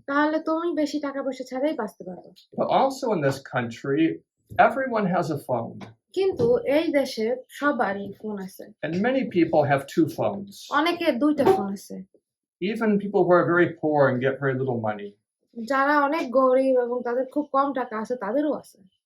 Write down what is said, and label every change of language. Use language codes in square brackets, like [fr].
[bn] তাহলে তুমি বেশি টাকা পয়সা ছাড়াই বাঁচতে পারবে। [en] But also in this country, everyone has a phone. [bn] কিন্তু এই দেশে সবারই ফোন আছে। [en] And many people have 2 phones. [bn] অনেকের 2টা ফোন আছে। [en] Even people who are very poor and get very little money. [bn] যারা অনেক গরিব এবং তাদের খুব কম টাকা আছে তাদেরও আছে।